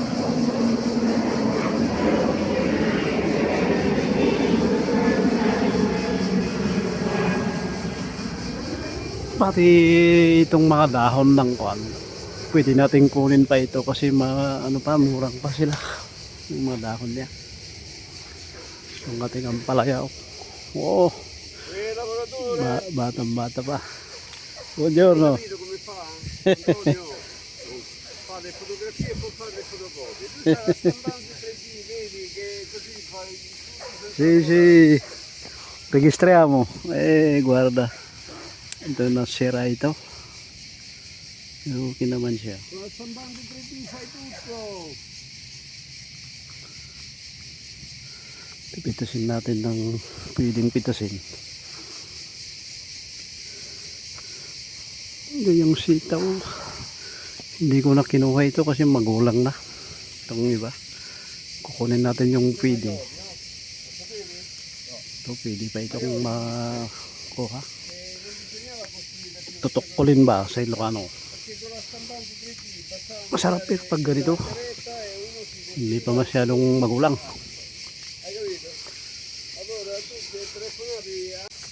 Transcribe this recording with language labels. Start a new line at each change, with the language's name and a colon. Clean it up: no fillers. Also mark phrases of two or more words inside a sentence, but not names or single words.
Filipino: Pati itong mga dahon ng pwede natin kunin pa ito kasi murang pa sila yung mga dahon niya. Yung ating ampalaya. Oh, batang bata pa.
Italian: Buongiorno. Le fotografie e poi fare le fotocopie. Tu stai stampando 3D, vedi che così fai. Sì, registriamo. Guarda.
Filipino: Ito nasira ito. Okay naman siya.
Italian: Sto stampando 3D, fai tutto.
Filipino: Pipitasin natin ng pwedeng pitasin. Ito yung sitaw. Hindi ko na kinuha ito kasi magulang na. Itong iba. Kukunin natin yung pwede. Ito pwede pa itong makuha. Tutukulin ba sa Ilocano? Masarap eh pag ganito. Hindi pa masyadong magulang.
Italian: Allora tu ti telefonavi.